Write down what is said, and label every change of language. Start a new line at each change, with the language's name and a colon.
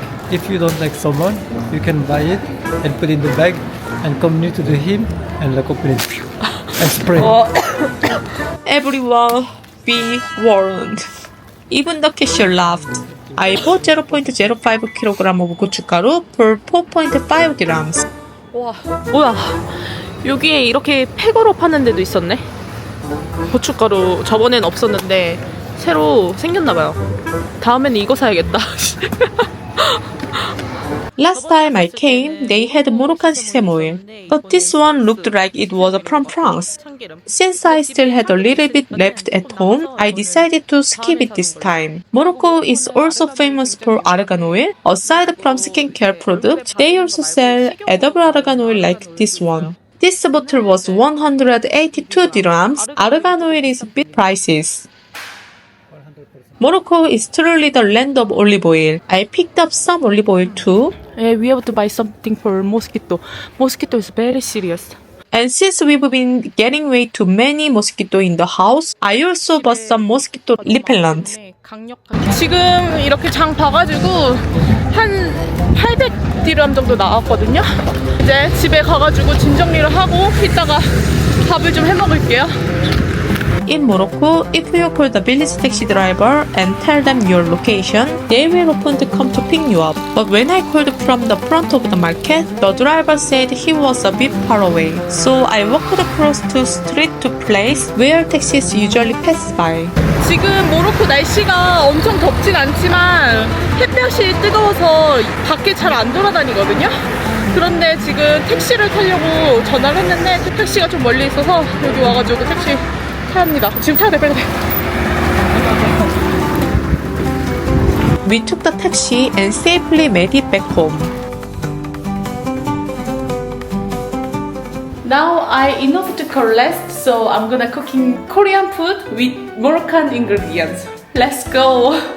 English: If you don't like someone, you can buy it and put it in the bag and come near to him and like open it and spray. Everyone be warned. Even the cashier laughed. I bought 0.05 kg of 고춧가루 for 4.5 dirhams.
Korean: 와, 뭐야. 여기에 이렇게 팩으로 파는 데도 있었네. 고춧가루 저번엔 없었는데 새로 생겼나봐요. 다음에는 이거 사야겠다.
English: Last time I came, they had Moroccan sesame oil, but this one looked like it was from France. Since I still had a little bit left at home, I decided to skip it this time. Morocco is also famous for argan oil. Aside from skincare products, they also sell edible argan oil like this one. This bottle was 182 dirhams. Argan oil is a bit pricey. Morocco is truly the land of olive oil. I picked up some olive oil too. We have to buy something for mosquito. Mosquito is very serious. And since we've been getting way too many mosquito in the house, I also bought some mosquito repellent.
Korean: 지금 이렇게 장 봐가지고 한 800디람 정도 나왔거든요. 이제 집에 가가지고 짐 정리를 하고 이따가 밥을 좀 해 먹을게요.
English: In Morocco, if you call the village taxi driver and tell them your location, they will often come to pick you up. But when I called from the front of the market, the driver said he was a bit far away. So I walked across the street to place where taxis usually pass by.
Korean: 지금 모로코 날씨가 엄청 덥진 않지만 햇볕이 뜨거워서 밖에 잘 안 돌아다니거든요. 그런데 지금 택시를 타려고 전화를 했는데 택시가 좀 멀리 있어서 여기 와가지고 택시 타야 합니다. 지금 타야 돼, 빨리.
English: We took the taxi and safely made it back home. Now I enough to collect, so I'm gonna cooking Korean food with Moroccan ingredients. Let's go!